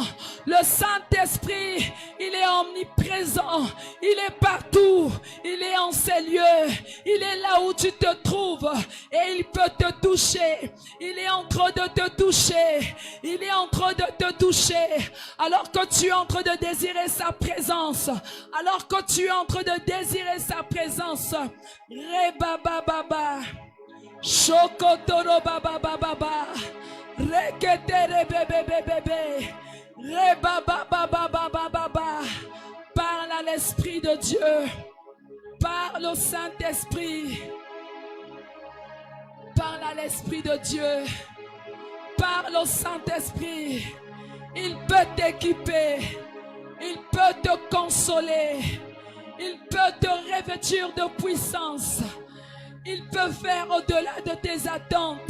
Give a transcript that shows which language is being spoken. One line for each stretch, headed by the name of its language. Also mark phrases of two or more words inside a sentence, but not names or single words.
French: Le Saint-Esprit, il est omniprésent, il est partout, il est en ces lieux, il est là où tu te trouves et il peut te toucher. Il est en train de te toucher, il est en train de te toucher. Alors que tu es en train de désirer sa présence, alors que tu es en train de désirer sa présence, Reba baba baba, Shokotoro baba baba baba, Reketere bebe bebe, Reba baba baba baba. Parle à l'Esprit de Dieu, parle au Saint-Esprit, parle à l'Esprit de Dieu, parle au Saint-Esprit. Il peut t'équiper, il peut te consoler, il peut te revêtir de puissance, il peut faire au-delà de tes attentes.